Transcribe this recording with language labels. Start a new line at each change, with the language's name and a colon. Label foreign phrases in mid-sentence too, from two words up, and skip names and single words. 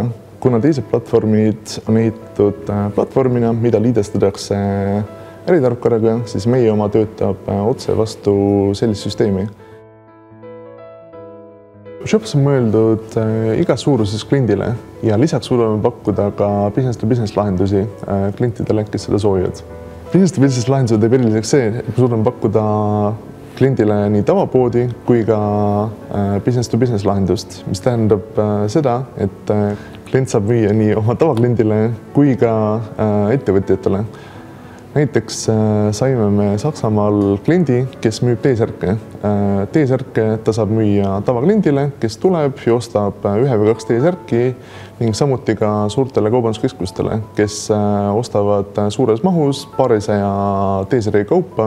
Estonian: Kuna teised platvormid on ehitatud platvormina, mida liidestatakse äritarkvaraga, siis meie oma töötab otse vastu sellist süsteemi. Shops on mõeldud igas suuruses kliendile ja lisaks suudame pakkuda ka business-to-business lahendusi klientidele, kes seda soovivad. Business-to-business lahendused teeb eriliseks see, et me suudame pakkuda kliendile nii tavapoodi kui ka business-to-business lahendust, mis tähendab seda, et klient saab müüa nii oma tavakliendile kui ka ettevõtjatele. Näiteks saime me Saksamaal kliendi, kes müüb T-särke. T-särke ta saab müüa tavakliendile, kes tuleb ja ostab 1 või 2 T-särki ning samuti ka suurtele kaubanduskeskustele, kes ostavad suures mahus paarisaja T-särgi kaupa.